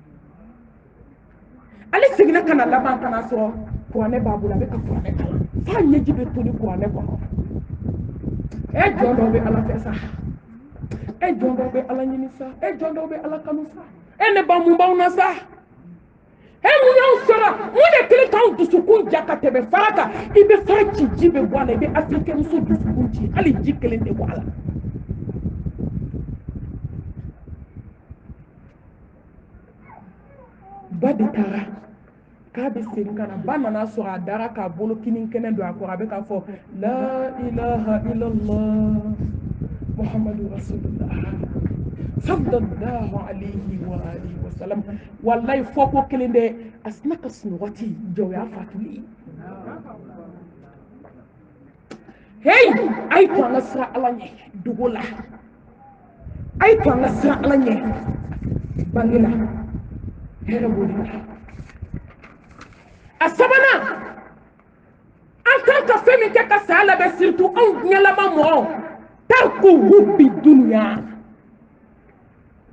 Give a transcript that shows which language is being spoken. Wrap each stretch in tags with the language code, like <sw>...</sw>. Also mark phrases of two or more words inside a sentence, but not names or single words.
<bm>ale seginna ka na laban ka na sɔrɔ kuranɛ b'a bolo a bɛ ka kuranɛ kalan f'a ɲɛji bɛ toli kuranɛ kɔnɔ e jɔn dɔw bɛ ala fɛ sa e jɔn dɔw bɛ ala ɲini sa e jɔn dɔw bɛ ala kanu sa e ne ba mun b'aw na sa e mun y'aw sɔrɔ mun de kelen k'aw dusukun ja ka tɛmɛ fara kan i bɛ fara ci ji bɛ bɔ a la i bɛ africain muso dusukun ci hali ji kelen tɛ bɔ a la ba de taara k'a bɛ segin ka na ba nana sɔrɔ a dara k'a bolo kini kɛnɛ don a kɔrɔ a bɛ k'a fɔ</bm> <ar>لا إله إلا الله محمد رسول الله صلى الله عليه وعلى آله وسلم والله</ar> <bm>fɔ ko kelen dɛ a sina ka sunɔgɔ ti jɔ o y'a fatuli hey a ye to an ka siran ala ɲɛ dugu la a ye to an ka siran ala ɲɛ bange la hɛrɛ b'o de la a sabanan an kan ka fɛn min kɛ ka saya labɛn surtout anw diɲɛlama mɔgɔw</bm> <ar>ترك حب الدنيا</ar>